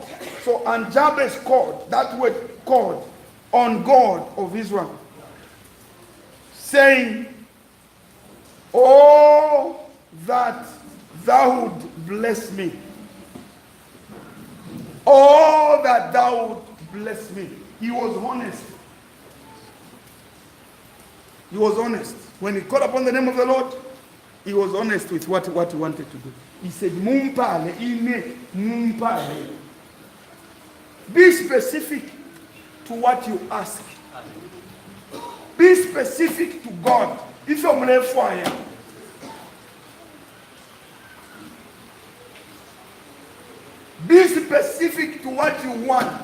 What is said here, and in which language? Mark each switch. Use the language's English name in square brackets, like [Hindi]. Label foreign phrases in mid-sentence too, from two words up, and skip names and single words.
[English] So, and Jabez called, that word called, on God of Israel, saying, oh, that thou would bless me. Oh, that thou would bless me. He was honest. He was honest. When he called upon the name of the Lord, he was honest with what he wanted to do. He said, [Bemba] Mumpale, ine, mumpale. [English] Be specific to what you ask. Be specific to God. If you're fire, Be specific to what you want.